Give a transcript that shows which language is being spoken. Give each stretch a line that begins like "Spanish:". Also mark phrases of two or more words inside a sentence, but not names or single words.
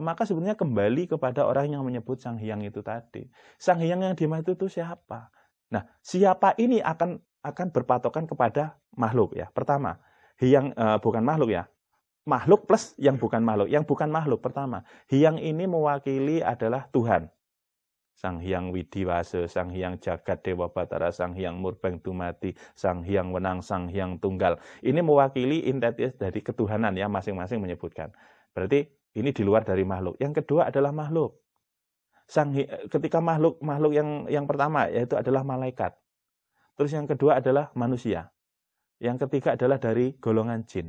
Indonesian: Maka sebenarnya kembali kepada orang yang menyebut Sang Hyang itu tadi. Sang Hyang yang dimana itu siapa? Nah, siapa ini akan berpatokan kepada makhluk ya. Pertama, Hyang bukan makhluk ya. Makhluk plus yang bukan makhluk. Yang bukan makhluk pertama. Hyang ini mewakili adalah Tuhan. Sang Hyang Widiwasa, Sang Hyang Jagat Dewa Batara, Sang Hyang Murbang Dumati, Sang Hyang Wenang, Sang Hyang Tunggal. Ini mewakili entitas dari ketuhanan ya, masing-masing menyebutkan. Berarti ini di luar dari makhluk. Yang kedua adalah makhluk. Ketika makhluk yang pertama yaitu adalah malaikat. Terus yang kedua adalah manusia. Yang ketiga adalah dari golongan jin.